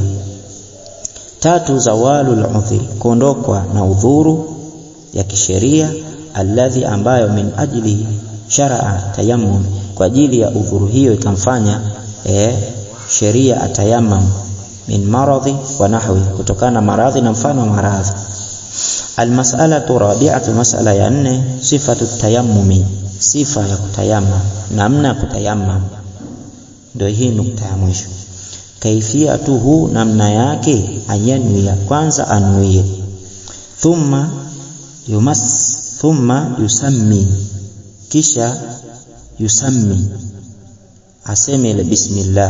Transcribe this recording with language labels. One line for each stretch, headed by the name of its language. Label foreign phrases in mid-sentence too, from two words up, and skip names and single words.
Swahili: Tatu,
Arabic: زوال العذر,
Swahili: kuondokwa na udhuru ya kisheria, alladhi, ambayo
Arabic: من أجل شرع التيمم,
Swahili: kwa ajili ya udhuru hiyo ikamfanya sheria atayammum,
Arabic: من مرض ونحو,
Swahili: kutokana maradhi na mfano wa maradhi.
Arabic: المسألة الرابعة,
Swahili: mas'ala ya 4,
Arabic: صفة التيمم,
Swahili: sifa ya kutayammum, namna kutayammum. Ndio hii nukta ya mwisho. Kaifiyatuhu, namna yake, ayanwiya, kwanza anuie,
Arabic: ثم يسمي,
Swahili: kisha yusammi, aseme ile bismillah.